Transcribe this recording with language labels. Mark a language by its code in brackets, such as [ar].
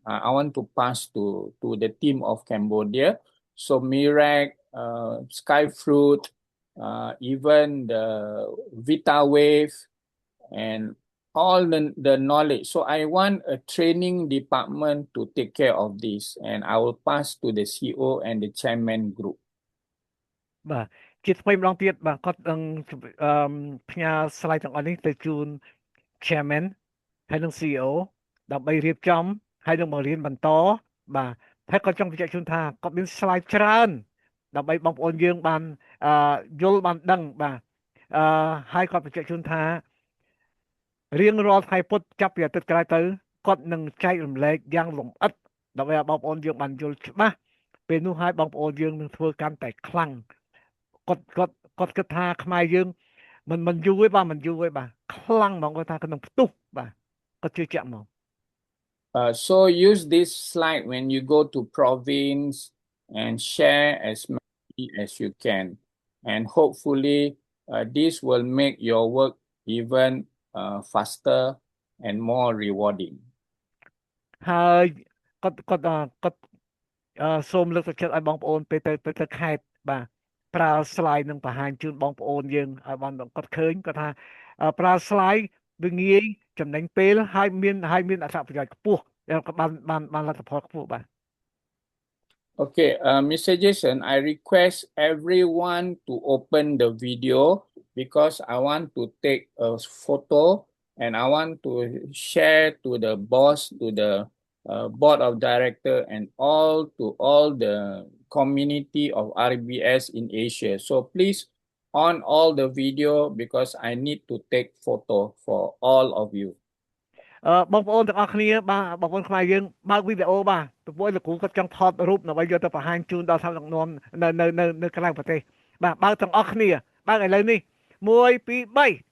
[en] I want to pass to the team of Cambodia. So Mirak, Sky fruit, even the VitaWave and all the knowledge. So I want a training department to take care of this, and I will pass to the CEO and the chairman group. [km] បាទជាថ្មីម្ដងទៀតបាទគាត់នឹងផ្ញើ slide ទាំងអស់នេះទៅជូន chairman ហើយនិង CEO ដើម្បីរៀបចំហើយនឹងបង្រៀនបន្តបាទហើយគាត់ចង់បញ្ជាក់ជូនថាគាត់មាន slide ច្រើនដើម្បីបងប្អូនយើងបានយល់បានដឹងបាទហើយគាត់បញ្ជាក់ជូនថា រៀងរាល់ថ្ងៃពុធចាប់ពីអាទិត្យក្រោយទៅគាត់នឹងចែករំលែកយ៉ាងលម្អិតដើម្បីឲ្យបងប្អូនយើងបានយល់ច្បាស់ពេលនោះហើយបងប្អូនយើងនឹងធ្វើកាន់តែខ្លាំងគាត់គិតថាខ្មែរយើងមិនយូរទេបាទមិនយូរទេបាទខ្លាំងហ្មងគាត់ថាគាត់នឹងផ្ទុះបាទគាត់ជឿជាក់ហ្មង [en] So use this slide when you go to province and share as many as you can, and hopefully this will make your work even faster and more rewarding. [km] ហើយគាត់សូមលើកទឹកចិត្តឲ្យបងប្អូនពេលទៅខេត្តបាទប្រើ slide នឹងបង្ហាញជូនបងប្អូនយើងឲ្យបានគាត់ឃើញគាត់ថាប្រើ slide វាងាយចំណេញពេលហើយមានអត្ថប្រយោជន៍ខ្ពស់ក៏បានលទ្ធផលខ្ពស់បាទ [en] Okay, Mr. Jason, I request everyone to open the video because I want to take a photo and I want to share to the boss, to the board of director, and all the community of RBS in Asia. So please on all the video because I need to take photo for all of you. [km] បងប្អូនទាំងអស់គ្នាបាទបងប្អូនខ្មែរយើងបើកវីដេអូបាទទៅពួកលោកគ្រូគាត់ចង់ថតរូបដើម្បីយកទៅបង្ហាញជូនដល់ថ្នាក់ដឹកនាំនៅក្រៅប្រទេសបាទបើកទាំងអស់គ្នាបើកឥឡូវនេះ1 2 3